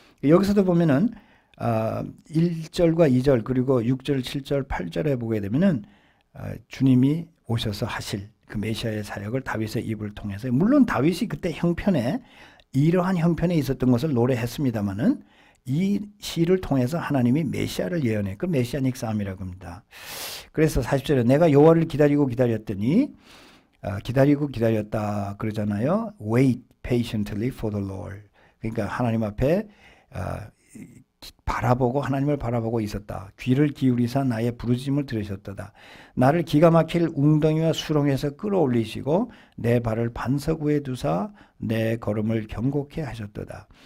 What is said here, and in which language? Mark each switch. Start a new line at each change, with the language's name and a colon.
Korean: 여기서도 보면은 1절과 2절 그리고 6절, 7절, 8절에 보게 되면은 주님이 오셔서 하실 그 메시아의 사역을 다윗의 입을 통해서 물론 다윗이 그때 형편에 이러한 형편에 있었던 것을 노래했습니다마는 이 시를 통해서 하나님이 메시아를 예언해 그 메시아닉 싸움이라고 합니다. 그래서 40절에 내가 여호와를 기다리고 기다렸더니 기다리고 기다렸다 그러잖아요.
English: Wait patiently for the Lord.
Korean: 그러니까 하나님 앞에 바라보고 하나님을 바라보고 있었다. 귀를 기울이사 나의 부르짖음을 들으셨도다. 나를 기가 막힐 웅덩이와 수렁에서 끌어올리시고 내 발을 반석 위에 두사 내 걸음을 견고케 하셨도다.